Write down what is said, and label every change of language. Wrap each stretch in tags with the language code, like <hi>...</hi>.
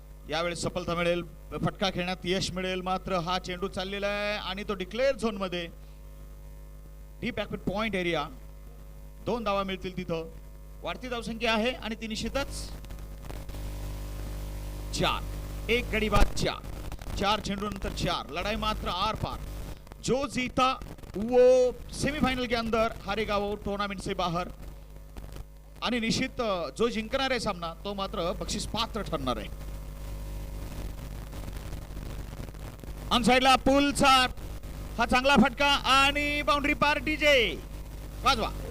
<mr>यावेळी सफलता मिळेल, फटका खेळण्यात यश मिळेल. मात्र हा चेंडू चाललेला आहे आणि तो डिक्लेअर झोन मध्ये. Deep back foot point area. 2 धावा मिळतील तिथं. वाढती धावसंख्या आहे आणि ती निश्चितच 4. एक गडी बाद 4 चेंडू नंतर 4. लढाई मात्र आर पार.</mr> <hi>जो जीता वो सेमीफाइनल के अंदर हारेगा वो टूर्नामेंट से बाहर।</hi> <mr>आणि निश्चित जो जिंकणार आहे सामना तो मात्र बक्षीस पात्र ठरणार आहे. ऑन साइडला पुलचा हा चांगला फटका आणि बाउंड्री पार डीजे वाजवा.</mr>